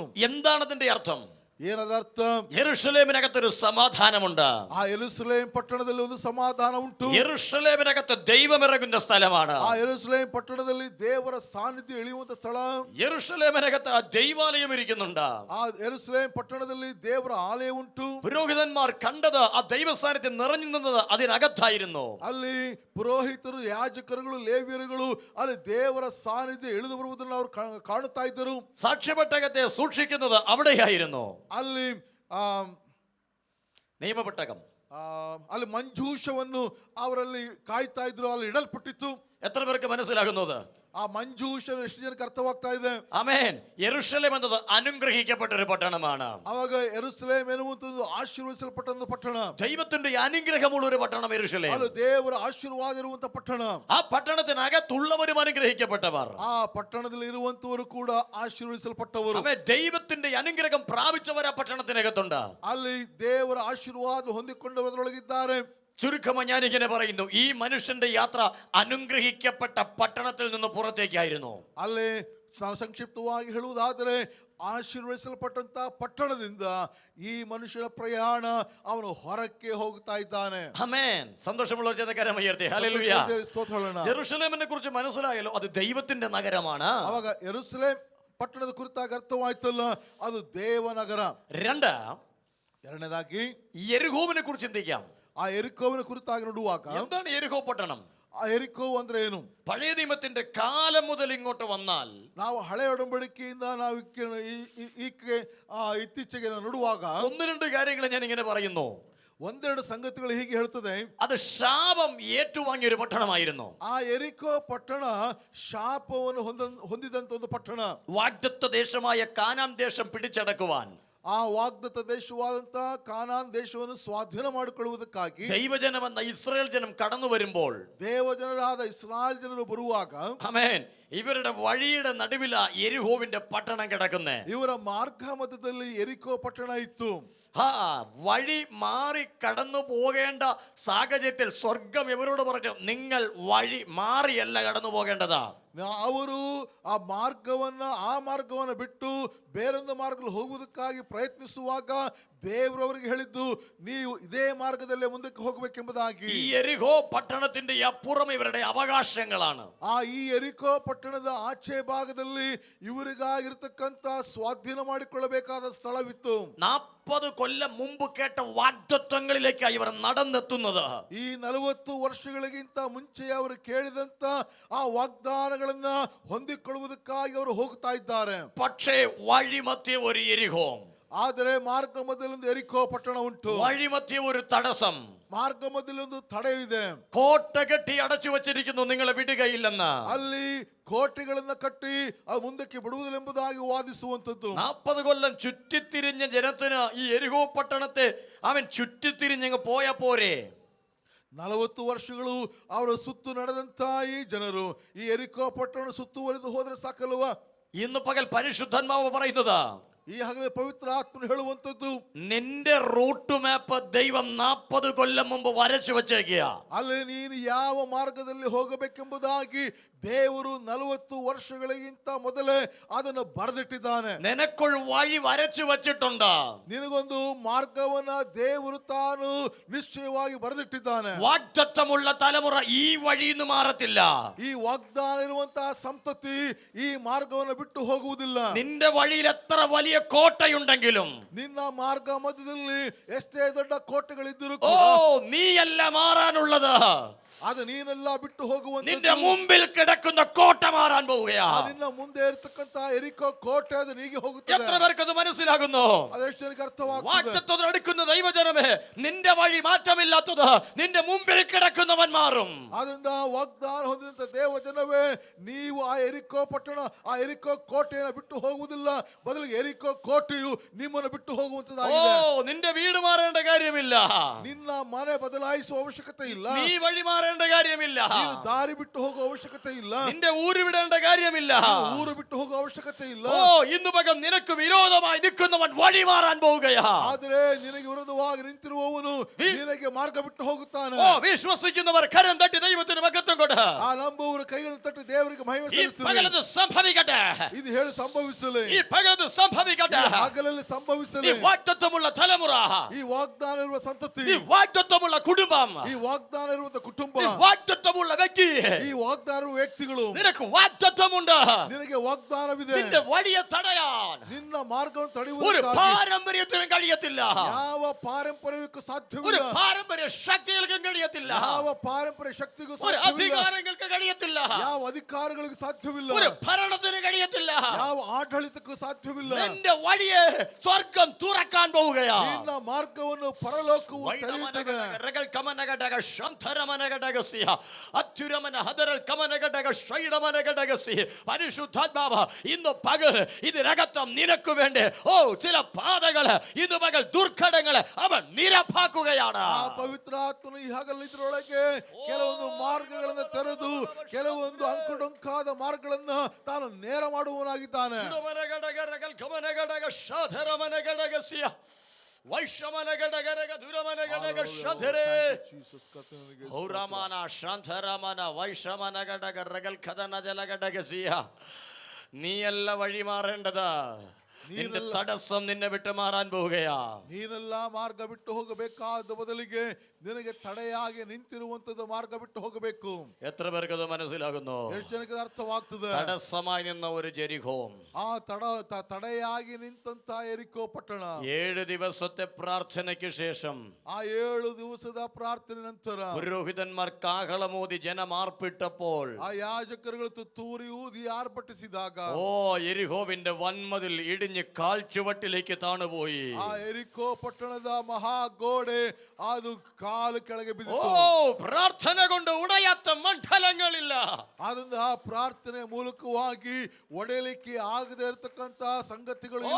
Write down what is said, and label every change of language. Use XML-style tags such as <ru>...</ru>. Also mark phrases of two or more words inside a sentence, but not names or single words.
<ml>എന്താണ് അതിന്റെ അർത്ഥം?</ml> <kn>ಏನದರ ಅರ್ಥ?</kn> <ml>യെരൂശലേമിനകത്തൊരു സമാധാനമുണ്ട്.</ml> <kn>ಆ ಯೆರೂಸಲೇಮ್ ಪಟ್ಟಣದಲ್ಲಿ ಒಂದು ಸಮಾಧಾನ ಉಂಟು.</kn> <ml>യെരൂശലേമിനകത്ത് ദൈവം ഇറങ്ങുന്ന സ്ഥലമാണ്.</ml> <kn>ಆ ಯೆರೂಸಲೇಮ್ ಪಟ್ಟಣದಲ್ಲಿ ದೇವರ ಸಾನ್ನಿಧ್ಯ ಇಳಿಯುವಂತ ಸ್ಥಳ.</kn> <ml>യെരൂശലേമിനകത്ത് ദൈവാലയം ഇരിക്കുന്നുണ്ട്.</ml> <kn>ಆ ಯೆರೂಸಲೇಮ್ ಪಟ್ಟಣದಲ್ಲಿ ದೇವರ ಆಲಯ ಉಂಟು.</kn> <ml>പുരോഹിതന്മാർ കണ്ടത് ആ ദൈവ സാന്നിധ്യം നിറഞ്ഞു നിന്നത് അതിനകത്തായിരുന്നു.</ml> <kn>ಅಲ್ಲಿ ಪುರೋಹಿತರು, ಯಾಜಕರುಗಳು, ಲೇವಿಯರುಗಳು ಅಲ್ಲಿ ದೇವರ ಸಾನ್ನಿಧ್ಯ ಇಳಿದು ಬರುವುದನ್ನು ಅವರು ಕಾಣುತ್ತಾ ಇದ್ದರು.</kn> <ml>സാക്ഷ്യപെട്ടകത്തെ സൂക്ഷിക്കുന്നത് അവിടെയായിരുന്നു.</ml> <kn>ಅಲ್ಲಿ</kn> <ml>നിയമപെട്ടകം</ml> <kn>ಅಲ್ಲಿ ಮಂಜೂಷವನ್ನು ಅವರಲ್ಲಿ ಕಾಯ್ತಾ ಇದ್ರು, ಅಲ್ಲಿ ಇಡಲ್ಪಟ್ಟಿತ್ತು.</kn> <ml>എത്ര പേർക്ക് മനസ്സിലാകുന്നത്?</ml> <kn>ಆ ಮಂಜೂಷ ಎಷ್ಟು ಜನಕ್ಕೆ ಅರ್ಥವಾಗ್ತಾ ಇದೆ?</kn> <ml>ആമേൻ. യെരൂശലേം എന്നത് അനുഗ്രഹിക്കപ്പെട്ട ഒരു പട്ടണമാണ്.</ml> <kn>ಅವಾಗ ಯೆರೂಸಲೇಮ್ ಎನ್ನುವಂತದ್ದು ಆಶೀರ್ವದಿಸಲ್ಪಟ್ಟಂತ ಪಟ್ಟಣ.</kn> <ml>ദൈവത്തിന്റെ അനുഗ്രഹമുള്ള ഒരു പട്ടണം യെരൂശലേം.</ml> <kn>ಅದು ದೇವರ ಆಶೀರ್ವಾದ ಇರುವಂತ ಪಟ್ಟಣ.</kn> <ml>ആ പട്ടണത്തിനകത്തുള്ളവരും അനുഗ്രഹിക്കപ്പെട്ടവർ.</ml> <kn>ಆ ಪಟ್ಟಣದಲ್ಲಿ ಇರುವಂತವರು ಕೂಡ ಆಶೀರ್ವದಿಸಲ್ಪಟ್ಟವರು.</kn> <ml>ആമേൻ. ദൈവത്തിന്റെ അനുഗ്രഹം പ്രാപിച്ചവർ ആ പട്ടണത്തിനകത്തുണ്ട്.</ml> <kn>ಅಲ್ಲಿ ದೇವರ ಆಶೀರ್ವಾದ ಹೊಂದಿಕೊಂಡವರೊಳಗಿದ್ದಾರೆ.</kn> <ml>ചുരുക്കമായി ഞാനിങ്ങനെ പറയുന്നു, ഈ മനുഷ്യന്റെ യാത്ര അനുഗ്രഹിക്കപ്പെട്ട പട്ടണത്തിൽ നിന്ന് പുറത്തേക്കായിരുന്നു.</ml> <kn>ಅಲ್ಲಿ ಸಂಕ್ಷಿಪ್ತವಾಗಿ ಹೇಳುವುದಾದರೆ ಆಶೀರ್ವದಿಸಲ್ಪಟ್ಟಂತ ಪಟ್ಟಣದಿಂದ ಈ ಮನುಷ್ಯನ ಪ್ರಯಾಣ ಅವನು ಹೊರಕ್ಕೆ ಹೋಗ್ತಾ ಇದ್ದಾನೆ.</kn> <ml>ആമേൻ. സന്തോഷമുള്ള ജനകരമയർത്തി ഹല്ലേലൂയ.</ml> <kn>ಸ್ತೋತ್ರಗಳನ್ನ.</kn> <ml>യെരൂശലേമിനെ കുറിച്ച് മനസ്സിലായല്ലോ, അത് ദൈവത്തിന്റെ നഗരമാണ്.</ml> <kn>ಅವಾಗ ಯೆರೂಸಲೇಮ್ ಪಟ್ಟಣದ ಕುರಿತಾಗಿ ಅರ್ಥವಾಯ್ತಲ್ಲ, ಅದು ದೇವನಗರ. ಎರಡನೇದಾಗಿ</kn> <ml>യെരിഹോവിനെ കുറിച്ച് ചിന്തിക്കാം.</ml> <kn>ಆ ಎರಿಕೋವಿನ ಕುರಿತಾಗಿ ನೋಡುವಾಗ</kn> <ml>എന്താണ് യെരിഹോ പട്ടണം?</ml> <kn>ಆ ಎರಿಕೋ ಅಂದ್ರೆ ಏನು?</kn> <ml>പഴയ നിയമത്തിന്റെ കാലം മുതൽ ഇങ്ങോട്ട് വന്നാൽ</ml> <kn>ನಾವು ಹಳೆ ಒಡಂಬಡಿಕೆಯಿಂದ ನಾವು ಇತ್ತೀಚೆಗೆ ನೋಡುವಾಗ</kn> <ml>ഒന്ന് രണ്ട് കാര്യങ്ങൾ ഞാൻ ഇങ്ങനെ പറയുന്നു.</ml> <kn>ಒಂದೆರಡು ಸಂಗತಿಗಳು ಹೀಗೆ ಹೇಳ್ತದೆ.</kn> <ml>അത് ശാപം ഏറ്റുവാങ്ങിയ ഒരു പട്ടണമായിരുന്നു.</ml> <kn>ಆ ಎರಿಕೋ ಪಟ್ಟಣ ಶಾಪವನ್ನು ಹೊಂದಿದಂತ ಒಂದು ಪಟ್ಟಣ.</kn> <ml>വാഗ്ദത്ത ദേശമായ കാനാൻ ദേശം പിടിച്ചടക്കുവാൻ,</ml> <kn>ಆ ವಾಗ್ದತ್ತ ದೇಶವಾದಂತ ಕಾನಾನ್ ದೇಶವನ್ನು ಸ್ವಾಧೀನ ಮಾಡಿಕೊಳ್ಳುವುದಕ್ಕಾಗಿ</kn> <ml>ദൈവജനമെന്ന ഇസ്രായേൽ ജനം കടന്നു വരുമ്പോൾ,</ml> <kn>ದೇವಜನರಾದ ಇಸ್ರಾಯೇಲ್ ಜನರು ಬರುವಾಗ,</kn> <ml>ആമേൻ, ഇവരുടെ വഴിയുടെ നടുവില യെരിഹോവിന്റെ പട്ടണം കിടക്കുന്നേ.</ml> <kn>ಇವರ ಮಾರ್ಗ ಮಧ್ಯದಲ್ಲಿ ಎರಿಕೋ ಪಟ್ಟಣ ಇತ್ತು.</kn> <ml>വഴി മാറി കടന്നു പോകേണ്ട സാഹചര്യത്തിൽ സ്വർഗം ഇവരോട് പറഞ്ഞു, നിങ്ങൾ വഴി മാറിയല്ല കടന്നു പോകേണ്ടതാ.</ml> <kn>ಅವರು ಆ ಮಾರ್ಗವನ್ನ ಬಿಟ್ಟು ಬೇರೊಂದು ಮಾರ್ಗದಲ್ಲಿ ಹೋಗುವುದಕ್ಕಾಗಿ ಪ್ರಯತ್ನಿಸುವಾಗ ದೇವರವರಿಗೆ ಹೇಳಿದ್ದು, ನೀವು ಇದೇ ಮಾರ್ಗದಲ್ಲೇ ಮುಂದಕ್ಕೆ ಹೋಗಬೇಕೆಂಬುದಾಗಿ.</kn> <ml>ഈ യെരിഹോ പട്ടണത്തിന്റെ അപ്പുറം ഇവരുടെ അവകാശങ്ങളാണ്.</ml> <kn>ಈ ಎರಿಕೋ ಪಟ್ಟಣದ ಆಚೆ ಭಾಗದಲ್ಲಿ ಇವರಿಗಾಗಿರ್ತಕ್ಕಂತ ಸ್ವಾಧೀನ ಮಾಡಿಕೊಳ್ಳಬೇಕಾದ ಸ್ಥಳವಿತ್ತು.</kn> <ml>40 കൊല്ലം മുമ്പ് കേട്ട വാഗ്ദത്തങ്ങളിലേക്ക് ഇവർ നടന്നെത്തുന്നത്.</ml> <kn>ಈ 40 ವರ್ಷಗಳಿಗಿಂತ ಮುಂಚೆ ಅವರು ಕೇಳಿದಂತ ಆ ವಾಗ್ದಾನಗಳನ್ನ ಹೊಂದಿಕೊಳ್ಳುವುದಕ್ಕಾಗಿ ಅವರು ಹೋಗ್ತಾ ಇದ್ದಾರೆ.</kn> <ml>പക്ഷേ വഴിമധ്യേ ഒരു യെരിഹോ,</ml> <kn>ಆದರೆ ಮಾರ್ಗ ಮಧ್ಯದಲ್ಲಿ ಒಂದು ಎರಿಕೋ ಪಟ್ಟಣ ಉಂಟು.</kn> <ml>വഴിമധ്യേ ഒരു തടസ്സം,</ml> <kn>ಮಾರ್ಗ ಮಧ್ಯದಲ್ಲಿ ಒಂದು ತಡೆ ಇದೆ.</kn> <ml>കോട്ട കെട്ടി അടച്ചു വച്ചിരിക്കുന്നു, നിങ്ങളെ വിടുകയില്ലെന്ന്.</ml> <kn>ಅಲ್ಲಿ ಕೋಟೆಗಳನ್ನ ಕಟ್ಟಿ ಅದು ಮುಂದಕ್ಕೆ ಬಿಡುವುದಿല്ലെಂಬುದಾಗಿ ವಾದಿಸುವಂತದ್ದು.</kn> <ml>40 കൊല്ലം ചുറ്റിത്തിരിഞ്ഞ ജനത്തിന് ഈ യെരിഹോ പട്ടണത്തെ അവൻ ചുറ്റിത്തിരിഞ്ഞങ്ങ് പോയ പോരെ.</ml> <kn>40 ವರ್ಷಗಳು ಅವರ ಸುತ್ತು ನಡೆದಂತ ಈ ಜನರು ಈ ಎರಿಕೋ ಪಟ್ಟಣ ಸುತ್ತುವರಿದು ಹೋದ್ರೆ ಸಾಕಲ್ವಾ?</kn> <ml>ഇന്ന് പകൽ പരിശുദ്ധാത്മാവ് പറയുന്നത്</ml> <kn>ಈ ಹಗಲೆ ಪವಿತ್ರ ಆತ್ಮನ್ ಹೇಳುವಂತದ್ದು,</kn> <ml>നിന്റെ റൂട്ട് മാപ്പ് ദൈവം 40 കൊല്ലം മുമ്പ് വരച്ചു വെച്ചേക്കുക.</ml> <kn>ಅಲ್ಲಿ ನೀನು ಯಾವ ಮಾರ್ಗದಲ್ಲಿ ಹೋಗಬೇಕೆಂಬುದಾಗಿ ದೇವರು 40 ವರ್ಷಗಳಿಗಿಂತ ಮೊದಲೇ ಅದನ್ನು ಬರೆದಿಟ್ಟಿದ್ದಾನೆ.</kn> <ml>നിനക്കൊരു വഴി വരച്ചു വെച്ചിട്ടുണ്ട്.</ml> <kn>ನಿನಗೊಂದು ಮಾರ್ಗವನ್ನ ದೇವರು ತಾನು ನಿಶ್ಚಯವಾಗಿ ಬರೆದಿಟ್ಟಿದ್ದಾನೆ.</kn> <ml>വാഗ്ദത്തമുള്ള തലമുറ ഈ വഴിയിൽ നിന്ന് മാറത്തില്ല.</ml> <kn>ಈ ವಾಗ್ದಾನ ಇರುವಂತಹ ಸಂತತಿ ಈ ಮಾರ್ಗವನ್ನು ಬಿಟ್ಟು ಹೋಗುವುದಿಲ್ಲ.</kn> <ml>നിന്റെ വഴിയിൽ എത്ര വലിയ കോട്ടയുണ്ടെങ്കിലും,</ml> <kn>ನಿನ್ನ ಮಾರ್ಗ ಮಧ್ಯದಲ್ಲಿ ಎಷ್ಟೇ ದೊಡ್ಡ ಕೋಟೆಗಳಿದ್ದರೂ ഓ ಕೂಡ</kn> <ml>നീയല്ല മാറാനുള്ളത്.</ml> <kn>ಅದು ನೀನೆಲ್ಲ ಬಿಟ್ಟು ಹೋಗುವಂತ</kn> <ml>നിന്റെ മുമ്പിൽ കിടക്കുന്ന കോട്ട മാറാൻ പോവുകയാ.</ml> <kn>ನಿನ್ನ ಮುಂದೆ ಇರತಕ್ಕಂತ ಎರಿಕೋ ಕೋಟೆ ಅದು ನೀಗಿ ಹೋಗುತ್ತದೆ.</kn> <ml>എത്ര പേർക്ക് അത് മനസ്സിലാകുന്നു?</ml> <kn>ಅದೆಷ್ಟು ಜನಕ್ಕೆ ಅರ್ಥವಾಗ್ತದೆ?</kn> <ml>വാഗ്ദത്തം എടുക്കുന്ന ദൈവജനമേ, നിന്റെ വഴി മാറ്റമില്ലാത്തത് നിന്റെ മുമ്പിൽ കിടക്കുന്നവൻ മാറും.</ml> <kn>ಅದರಿಂದ ವಾಗ್ದಾನ ಹೊಂದಿದಂತ ದೇವ ಜನವೇ, ನೀವು ಆ ಎರಿಕೋ ಪಟ್ಟಣ ಆ ಎರಿಕೋ ಕೋಟೆಯನ್ನು ಬಿಟ್ಟು ಹೋಗುವುದಿಲ್ಲ, ಬದಲಿಗೆ ಎರಿಕೋ ಕೋಟೆಯು ನಿಮ್ಮನ್ನು ಬಿಟ್ಟು ഓ ಹೋಗುವಂತದ್ದಾಗಿದೆ.</kn> <ml>നിന്റെ വീട് മാറേണ്ട കാര്യമില്ല.</ml> <kn>ನಿನ್ನ ಮನೆ ಬದಲಾಯಿಸುವ ಅವಶ್ಯಕತೆ ಇಲ್ಲ.</kn> <ml>നീ വഴി മാറേണ്ട കാര്യമില്ല.</ml> <kn>ನೀನು ದಾರಿ ಬಿಟ್ಟು ಹೋಗುವ ಅವಶ್ಯಕತೆ ಇಲ್ಲ.</kn> <ml>നിന്റെ ഊര് വിടേണ്ട കാര്യമില്ല.</ml> <kn>ಊರು ಬಿಟ್ಟು ಹೋಗುವ ಅವಶ್ಯಕತೆ ಇಲ್ಲ.</kn> <ml>ഓ ഇന്ന് പകം നിനക്ക് വിരോധമായി നിൽക്കുന്നവൻ വഴി മാറാൻ പോവുകയാ.</ml> <kn>ಆದರೆ ನಿನಗೆ ವಿರೋಧವಾಗಿ ನಿಂತಿರುವವನು ನಿನಗೆ ಮಾರ್ಗ ಬಿಟ್ಟು ಹೋಗುತ್ತಾನೆ.</kn> <ml>ഓ വിശ്വസിക്കുന്നവർ കരം തട്ടി ദൈവത്തിന് മഹത്വം കൊട്.</ml> <kn>ಆ ನಂಬುವವರು ಕೈಗಳನ್ನು ತಟ್ಟಿ ದೇವರಿಗೆ ಮಹಿಮೆ ഈ ಸಲ್ಲಿಸಲಿ.</kn> <ml>പകലത് സംഭവിക്കട്ടെ.</ml> <kn>ಇದು ಹೇಳಿ ಸಂಭವಿಸಲಿ.</kn> <ml>ഈ പകലത് സംഭവിക്കട്ടെ.</ml> <kn>ಹಗಲಲ್ಲಿ ಸಂಭವಿಸಲಿ.</kn> <ml>ഈ വാഗ്ദത്തമുള്ള തലമുറ,</ml> <kn>ಈ ವಾಗ್ದಾನ ಇರುವ ಸಂತತಿ,</kn> <ml>ഈ വാഗ്ദത്തമുള്ള കുടുംബം,</ml> <kn>ಈ ವಾಗ್ದಾನ ಇರುವಂತ ಕುಟುಂಬ,</kn> <ml>ഈ വാഗ്ദത്തമുള്ള വ്യക്തി,</ml> <kn>ಈ ವಾಗ್ದಾನ ಇರುವ ವ್ಯಕ್ತಿಗಳು,</kn> <ml>നിനക്ക് വാഗ്ദത്തമുണ്ട്.</ml> <kn>ನಿನಗೆ ವಾಗ್ದಾನವಿದೆ.</kn> <ml>നിന്റെ വഴിയെ തടയാൻ</ml> <kn>ನಿನ್ನ ಮಾರ್ಗವನ್ನು</kn> <ml>ഒരു</ml> <kn>ತಡೆಯುವುದಕ್ಕಾಗಿ</kn> <ml>പാരമ്പര്യത്തിനും കഴിയത്തില്ല.</ml> <kn>ಯಾವ ಪಾರಂಪರ್ಯಕ್ಕೂ</kn> <ml>ഒരു</ml> <kn>ಸಾಧ್ಯವಿಲ್ಲ.</kn> <ml>പാരമ്പര്യ ശക്തികൾക്കും കഴിയത്തില്ല.</ml> <kn>ಯಾವ ಪಾರಂಪರ್ಯ ಶಕ್ತಿಗೂ</kn> <ml>ഒരു</ml> <kn>ಸಾಧ್ಯವಿಲ್ಲ.</kn> <ml>അധികാരങ്ങൾക്ക് കഴിയത്തില്ല.</ml> <kn>ಯಾವ ಅಧಿಕಾರಿಗಳಿಗೂ ಸಾಧ್ಯವಿಲ್ಲ.</kn> <ml>ഒരു ഭരണത്തിന് കഴിയത്തില്ല.</ml> <kn>ಯಾವ ಆಡಳಿತಕ್ಕೂ ಸಾಧ್ಯವಿಲ್ಲ.</kn> <ml>നിന്റെ വഴിയെ സ്വർഗം തുറക്കാൻ പോവുകയാ.</ml> <kn>ನಿನ್ನ ಮಾರ್ಗವನ್ನು ಪರಲೋಕವು ತೆರೆಯುತ್ತದೆ.</kn> <ml>പരിശുദ്ധാത്മാവ് ഇന്ന് പകൽ ഇതിനകത്തും നിനക്ക് വേണ്ടി ചില പാതകള് ഇന്ന് പകൽ ദുർഘടങ്ങള് അവൻ നിരപ്പാക്കുകയാണ്.</ml> <kn>ಆ ಪವಿತ್ರ ಆತ್ಮನು ಈ ಹಗಲು ಇದರೊಳಗೆ ಕೆಲವೊಂದು ಮಾರ್ಗಗಳನ್ನು ತೆರೆದು ಕೆಲವೊಂದು ಅಂಕುಡೊಂಕಾದ ಮಾರ್ಗಗಳನ್ನ ತಾನು ನೇರ ಮಾಡುವವನಾಗಿದ್ದಾನೆ. ವೈಶ್ರಮನಗಡಗರಗ ದುರಮನಗಡಗ ಶಧರೆ ಔರಮನ ಶಾಂತರಮನ ವೈಶ್ರಮನಗಡಗರಗಲ್ ಕದನ ಜಲಗಡಗಸಿಯ.</kn> <ml>നീയല്ല വഴി മാറേണ്ടത്. നിന്റെ തടസ്സം നിന്നെ വിട്ട് മാറാൻ പോവുകയാ.</ml> <kn>ನೀನೆಲ್ಲ ಮಾರ್ಗ ಬಿಟ್ಟು ಹೋಗಬೇಕಾದ ಬದಲಿಗೆ ನಿನಗೆ ತಡೆಯಾಗಿ ನಿಂತಿರುವಂತದ್ದು ಮಾರ್ಗ ಬಿಟ್ಟು ಹೋಗಬೇಕು.</kn> <ml>എത്ര പേർക്ക് അത് മനസ്സിലാകുന്നു?</ml> <kn>ಎಷ್ಟು ಜನಕ್ಕೆ ಅರ್ಥವಾಗ್ತದೆ?</kn> <ml>തടസ്സമായി നിന്ന ഒരു ജെരിഹോ,</ml> <kn>ಆ ತಡೆಯಾಗಿ ನಿಂತಂತ ಎರಿಕೋ ಪಟ್ಟಣ</kn> <ml>7 ദിവസത്തെ പ്രാർത്ഥനയ്ക്ക് ശേഷം,</ml> <kn>ಆ 7 ದಿವಸದ ಪ್ರಾರ್ಥನೆ ನಂತರ</kn> <ml>പുരോഹിതന്മാർ കാഹളമൂതി ജനമാർപ്പിട്ടപ്പോൾ,</ml> <kn>ಆ ಯಾಜಕರುಗಳು ತುತ್ತೂರಿ ಊದಿ ಆರ್ಭಟಿಸಿದಾಗ</kn> <ml>എരിഹോവിന്റെ വൻമതിൽ ഇടിഞ്ഞ് കാൽച്ചുവട്ടിലേക്ക് താണുപോയി.</ml> <kn>ಆ ಎರಿಕೋ ಪಟ್ಟಣದ ಮಹಾಗೋಡೆ ಅದು ಕಾಲು ಕೆಳಗೆ ಬಿದ್ದಿತು.</kn> <ml>പ്രാർത്ഥന കൊണ്ട് ഉടയാത്ത മണ്ഡലങ്ങളില്ല.</ml> <kn>ಆದ್ದರಿಂದ ಆ ಪ್ರಾರ್ಥನೆ ಮೂಲಕವಾಗಿ ಒಡೆಯಲಿಕ್ಕೆ ಆಗದೆ ಇರತಕ್ಕಂತ ಸಂಗತಿಗಳು ಇಲ್ಲ.</kn>